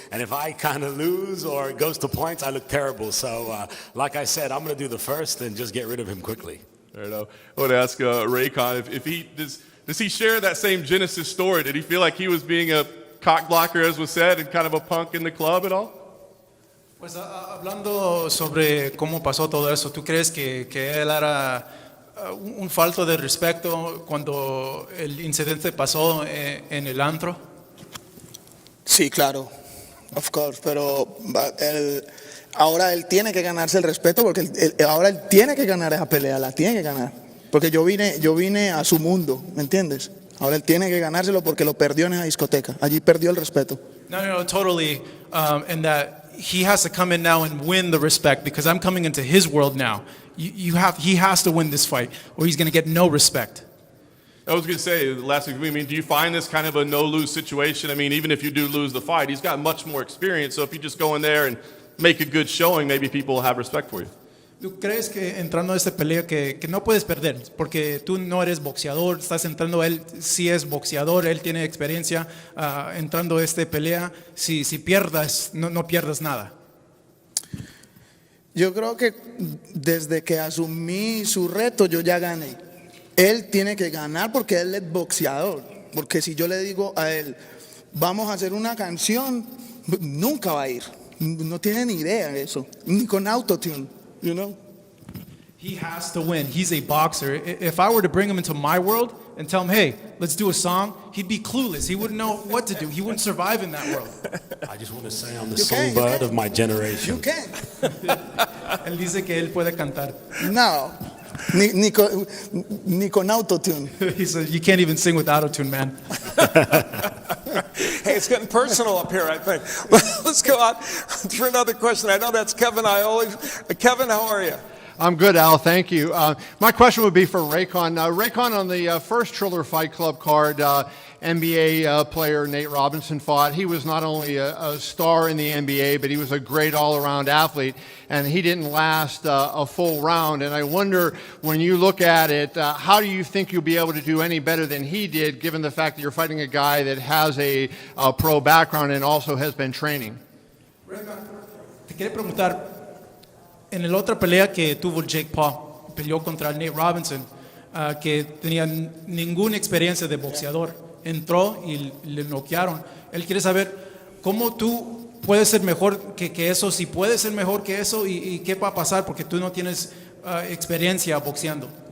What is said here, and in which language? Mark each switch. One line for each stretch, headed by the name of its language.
English: And if I kind of lose or it goes to points, I look terrible. So like I said, I'm going to do the first and just get rid of him quickly. I want to ask Reykon if he does he share that same Genesis story? Did he feel like he was being a cock blocker, as was said, and kind of a punk in the club at all?
Spanish: Pues hablando sobre cómo pasó todo eso, ¿tú crees que él era un falto de respeto cuando el incidente pasó en el antro? Sí, claro,
English: of course,
Spanish: pero ahora él tiene que ganarse el respeto porque ahora él tiene que ganar esa pelea, la tiene que ganar. Porque yo vine a su mundo, ¿me entiendes? Ahora él tiene que ganárselo porque lo perdió en esa discoteca. Allí perdió el respeto.
English: No, totally. And that he has to come in now and win the respect because I'm coming into his world now. He has to win this fight or he's going to get no respect. I was going to say, last week, I mean, do you find this kind of a no-lose situation? I mean, even if you do lose the fight, he's got much more experience. So if you just go in there and make a good showing, maybe people will have respect for you.
Spanish: ¿Tú crees que entrando a esta pelea que no puedes perder? Porque tú no eres boxeador, estás entrando, él sí es boxeador, él tiene experiencia entrando a esta pelea. Si pierdas, no pierdas nada. Yo creo que desde que asumí su reto, yo ya gané. Él tiene que ganar porque él es boxeador. Porque si yo le digo a él, vamos a hacer una canción, nunca va a ir. No tiene ni idea de eso, ni con autotune.
English: You know? He has to win. He's a boxer. If I were to bring him into my world and tell him, hey, let's do a song, he'd be clueless. He wouldn't know what to do. He wouldn't survive in that world. I just want to say I'm the songbird of my generation. You can.
Spanish: Él dice que él puede cantar. No, ni con autotune.
English: He said, you can't even sing with autotune, man. Hey, it's getting personal up here, I think. Let's go on for another question. I know that's Kevin Ioli. Kevin, how are you? I'm good, Al. Thank you. My question would be for Reykon. Reykon, on the first Triller Fight Club card, NBA player Nate Robinson fought. He was not only a star in the NBA, but he was a great all-around athlete, and he didn't last a full round. And I wonder, when you look at it, how do you think you'll be able to do any better than he did, given the fact that you're fighting a guy that has a pro background and also has been training?
Spanish: Te quería preguntar, en la otra pelea que tuvo Jake Paul, peleó contra Nate Robinson, que tenía ninguna experiencia de boxeador, entró y le noquearon. Él quiere saber cómo tú puedes ser mejor que eso, si puedes ser mejor que eso y qué va a pasar porque tú no tienes experiencia boxeando.